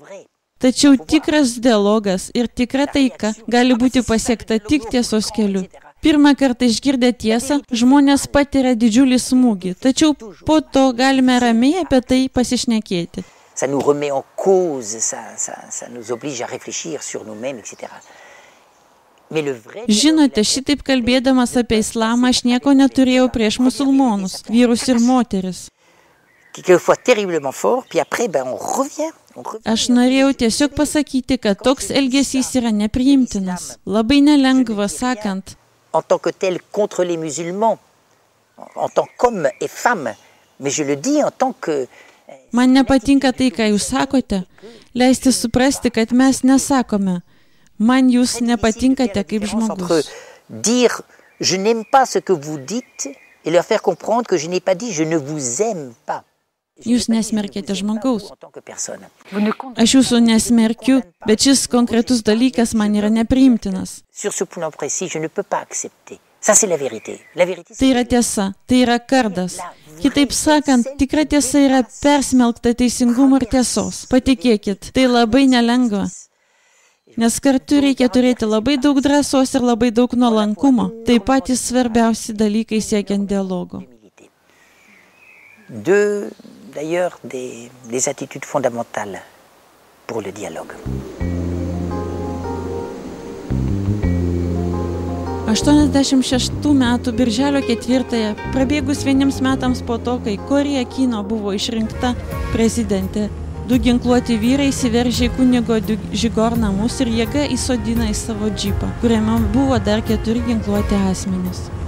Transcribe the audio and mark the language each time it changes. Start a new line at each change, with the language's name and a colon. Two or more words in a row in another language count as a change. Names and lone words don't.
Lithuanian: Tačiau tikras dialogas ir tikra taika gali būti pasiekta tik tiesos keliu. Pirmą kartą išgirdę tiesą, žmonės patiria didžiulį smūgį, tačiau po to galime ramiai apie tai pasišnekėti.
French: Ça nous remet en cause, ça nous oblige à réfléchir sur nous-mêmes, etc.
Lithuanian: Žinote, šitaip kalbėdamas apie islamą, aš nieko neturėjau prieš musulmonus, vyrus ir moteris. Aš norėjau tiesiog pasakyti, kad toks elgesys yra nepriimtinas. Labai nelengva, sakant.
French: En tant que tel contre les musulmans, en tant qu'homme et femme, mais je le dis en tant que...
Lithuanian: Man nepatinka tai, ką jūs sakote. Leisti suprasti, kad mes nesakome. Man jūs nepatinkate kaip žmogus.
French: Dire je n'aime pas ce que vous dites et leur faire comprendre que je n'ai pas dit je ne vous aime pas.
Lithuanian: Jūs nesmerkėte žmogaus. Aš jūsų nesmerkiu, bet šis konkretus dalykas man yra nepriimtinas.
French: Sur ce point précis, je ne peux pas accepter. Ça c'est la vérité.
Lithuanian: Tai yra tiesa, tai yra kardas. Kitaip sakant, tikra tiesa yra persmelkta teisingumo ir tiesos. Patikėkit, tai labai nelengva. Nes kartu reikia turėti labai daug drąsos ir labai daug nuolankumo. Tai patys svarbiausi dalykai siekiant dialogo.
French: D'ailleurs, des attitudes fondamentales pour le dialogue.
Lithuanian: 86 metų birželio 4, prabėgus vieniems metams po to, kai Kori Aquino buvo išrinkta prezidentė, 2 ginkluoti vyrai įsiveržė į kunigo Žigor namus ir jėga įsodina į savo džipą, kuriame buvo dar 4 ginkluoti asmenys.